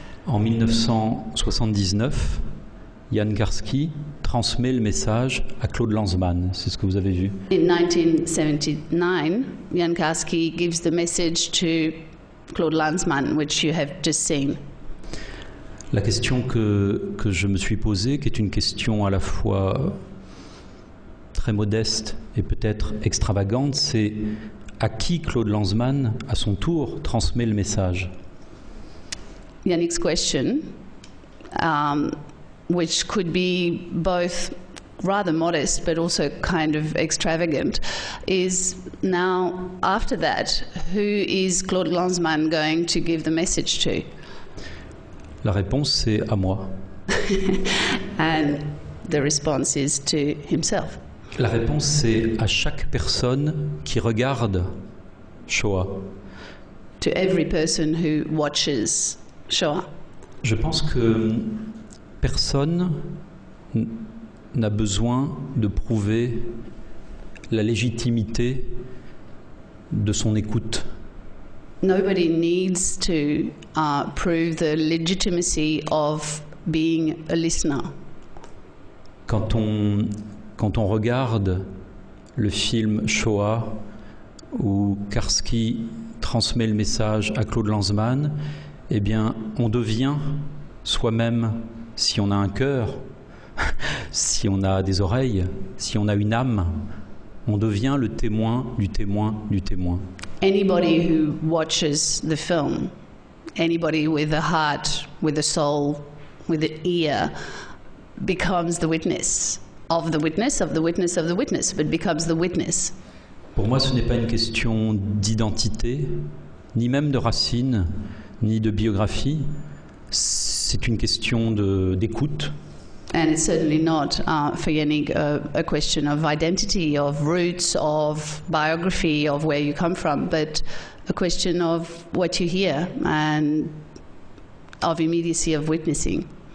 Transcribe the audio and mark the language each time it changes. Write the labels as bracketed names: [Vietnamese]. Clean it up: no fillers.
[French] En 1979, Jan Karski transmet le message à Claude Lanzmann. C'est ce que vous avez vu. [English] In 1979, Jan Karski gives the message to Claude Lanzmann, which you have just seen. [French] La question que je me suis posée, qui est une question à la fois très modeste et peut-être extravagante, c'est à qui Claude Lanzmann, à son tour, transmet le message. [English] Yannick's question, which could be both rather modest but also kind of extravagant, is now, after that, who is Claude Lanzmann going to give the message to? [French] La réponse, c'est à moi. [English] And the response is to himself. [French] La réponse, c'est à chaque personne qui regarde Shoah. [English] To every person who watches Shoah. [French] Je pense que personne n'a besoin de prouver la légitimité de son écoute. [English] Nobody needs to prove the legitimacy of being a listener. [French] Quand on regarde le film Shoah, où Karski transmet le message à Claude Lanzmann, eh bien, on devient soi-même, si on a un cœur, si on a des oreilles, si on a une âme, on devient le témoin du témoin du témoin. [English] Anybody who watches the film, anybody with a heart, with a soul, with an ear, becomes the witness of the witness, of the witness, of the witness, but becomes the witness. [French] Pour moi, ce n'est pas une question d'identité, ni même de racines, ni de biographie. C'est une question d'écoute. [English] And it's certainly not, for Yannick, a question of identity, of roots, of biography, of where you come from, but a question of what you hear and of immediacy of witnessing.